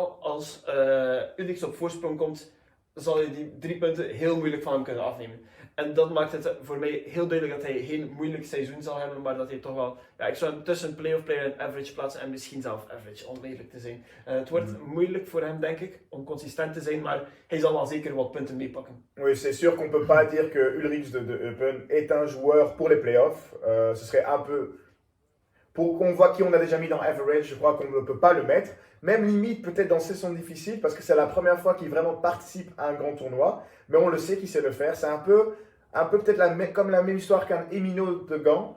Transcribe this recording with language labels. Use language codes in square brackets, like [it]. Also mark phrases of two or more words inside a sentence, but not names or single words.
[nl] Ik weet al, als Ulix op voorsprong komt, zal je die 3 punten heel moeilijk van hem kunnen afnemen. En dat maakt het voor mij heel duidelijk dat hij geen moeilijk seizoen zal hebben, maar dat hij toch wel, ja, ik zou hem tussen [en] playoff player [nl] en average plaatsen en misschien zelf average, om eerlijk te zijn. Het wordt moeilijk voor hem, denk ik, om consistent te zijn, maar hij zal wel zeker wat punten meepakken. [fr] Oui, c'est sûr qu'on peut pas dire que Ulrich de Eupen est un joueur pour les playoffs. Ce serait un peu... Pour qu'on voit qui on a déjà mis dans average, je crois qu'on ne peut pas le mettre. Même limite peut-être dans saison difficile, parce que c'est la première fois qu'il vraiment participe à un grand tournoi. Mais on le sait qu'il sait le faire. C'est un peu peut-être comme la même histoire qu'un Emino de Gand.